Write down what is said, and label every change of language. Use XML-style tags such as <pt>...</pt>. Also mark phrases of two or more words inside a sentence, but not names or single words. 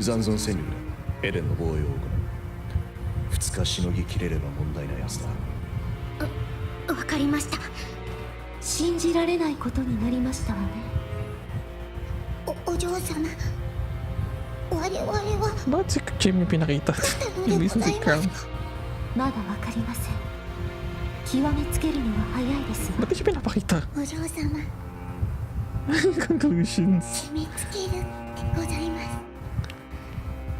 <ja>残存戦力でエレンの防衛を行う。2日しのぎきれれば問題ないはずだ。わかりました。信じられないことになりましたわね。お嬢様、我々は</ja> <tl>Bakit si Jim yung pinakita? Ibig si Crown.</tl> <ja>まだわかりません。極めつけるのは早いです。</ja> <tl>Bakit siya pinapakita?</tl> <ja>お嬢様</ja> <en>Conclusions.</en> <ja>決めつけるでございます。</ja>